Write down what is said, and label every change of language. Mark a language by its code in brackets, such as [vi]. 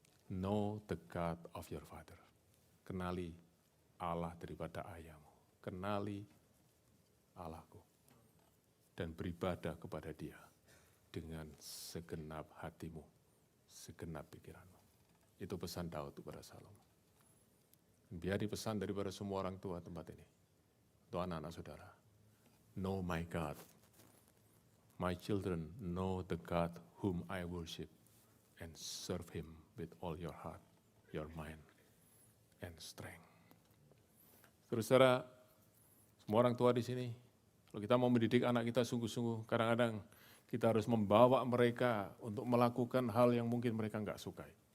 [en] Know the God of your father. [id] Kenali Allah daripada ayahmu. Kenali Allahku. Dan beribadah kepada Dia dengan segenap hatimu, segenap pikiranmu. Itu pesan Daud kepada Salomo. Biar dipesan daripada semua orang tua tempat ini. Untuk anak-anak saudara. [en] Know my God. My children know the God whom I worship and serve Him with all your heart, your mind, and strength. [id] Saudara, semua orang tua di sini, kalau kita mau mendidik anak kita sungguh-sungguh, kadang-kadang kita harus membawa mereka untuk melakukan hal yang mungkin mereka nggak sukai.